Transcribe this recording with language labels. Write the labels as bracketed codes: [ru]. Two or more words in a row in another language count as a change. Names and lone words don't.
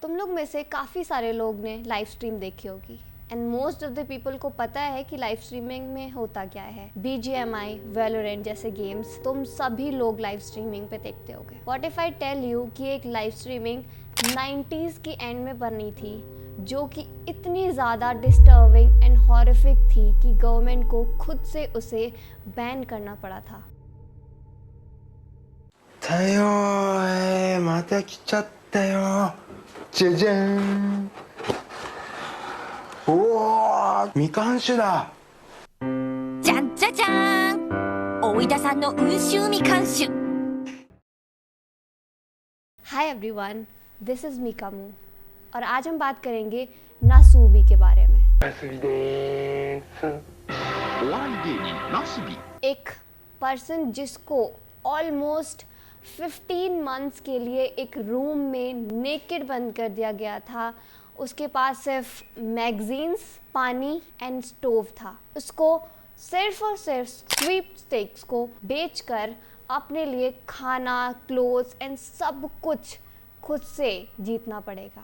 [hi] तुम लोग में से काफ़ी सारे लोग ने लाइव स्ट्रीम देखी होगी [en] and most of the people [hi] को पता है कि लाइव स्ट्रीमिंग में होता क्या है। BGMI, Valorant जैसे गेम्स तुम सभी लोग लाइव स्ट्रीमिंग पे देखते होगे। [en] what if I tell you [hi] कि एक लाइव स्ट्रीमिंग 90s की एंड में बनी थी जो कि इतनी ज़्यादा [en] disturbing and horrific [hi] थी कि गवर्नमेंट को खुद से उसे बैन करना पड़ा था। [ja] たよー、また来ちゃったよ。じゃじゃーん。おー、みかん酒だ。じゃんじゃじゃーん、大分産の温州みかん酒。 [en] Hi everyone, this is Mikamu [hi] और आज हम बात करेंगे नासुबी के बारे में। [ja] ナスビでーす。お笑い芸人なすび [hi] एक पर्सन जिसको ऑलमोस्ट 15 मंथ्स के लिए एक रूम में नेकेड बंद कर दिया गया था। उसके पास सिर्फ मैगजीन्स, पानी एंड स्टोव था। उसको सिर्फ और सिर्फ स्वीपस्टेक्स को बेचकर अपने लिए खाना, क्लोथ्स एंड सब कुछ खुद से जीतना पड़ेगा।